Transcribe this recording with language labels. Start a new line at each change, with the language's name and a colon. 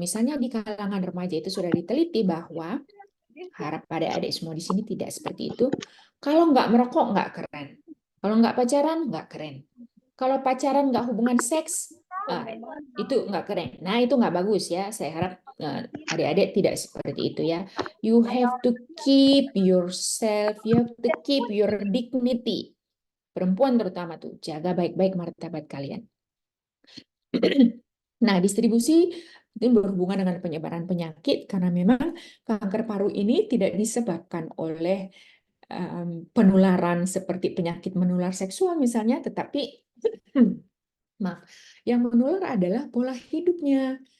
Indonesian: Misalnya di kalangan remaja itu sudah diteliti bahwa harap pada adik semua di sini tidak seperti itu. Kalau nggak merokok nggak keren. Kalau nggak pacaran nggak keren. Kalau pacaran nggak hubungan seks itu nggak keren. Nah itu nggak bagus ya. Saya harap adik-adik tidak seperti itu ya.
English: You have to keep yourself. You have to keep your dignity.
Indonesian: Perempuan terutama tuh jaga baik-baik martabat kalian. Nah, distribusi itu berhubungan dengan penyebaran penyakit karena memang kanker paru ini tidak disebabkan oleh penularan seperti penyakit menular seksual misalnya, tetapi maaf, yang menular adalah pola hidupnya.